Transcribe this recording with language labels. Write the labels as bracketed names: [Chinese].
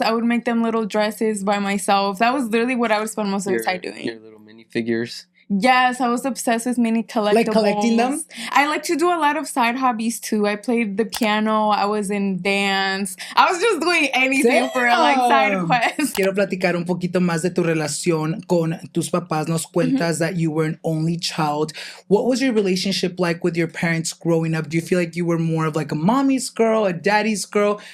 [English] I would make them little dresses by myself. That was literally what I would spend most of the time doing. Your little minifigures. Yes, I was obsessed with mini collectibles. Like collecting them? I like to do a lot of side hobbies too. I played the piano. I was in dance. I was just doing anything for like side quests. [Spanish] Quiero platicar un poquito más de tu relación con tus papás. Nos cuentas [English] that you were an only child. What was your relationship like with your parents growing up? Do you feel like you were more of like a mommy's girl, a daddy's girl?